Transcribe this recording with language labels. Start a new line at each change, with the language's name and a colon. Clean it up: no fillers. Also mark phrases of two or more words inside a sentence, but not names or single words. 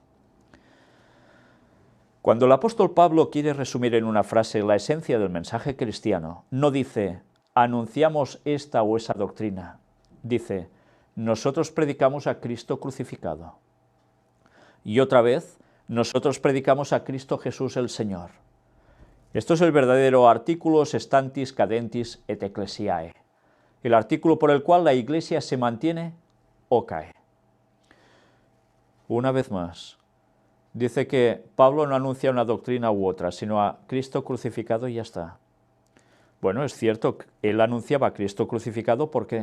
Spanish: Cuando el apóstol Pablo quiere resumir en una frase la esencia del mensaje cristiano, no dice, anunciamos esta o esa doctrina. Dice, nosotros predicamos a Cristo crucificado. Y otra vez, nosotros predicamos a Cristo Jesús el Señor. Esto es el verdadero
Latin: articulus standis cadentis et ecclesiae,
Spanish: el artículo por el cual la Iglesia se mantiene o cae. Una vez más, Dice que Pablo no anuncia una doctrina u otra, sino a Cristo crucificado y ya está. Bueno, es cierto, él anunciaba a Cristo crucificado, ¿por qué?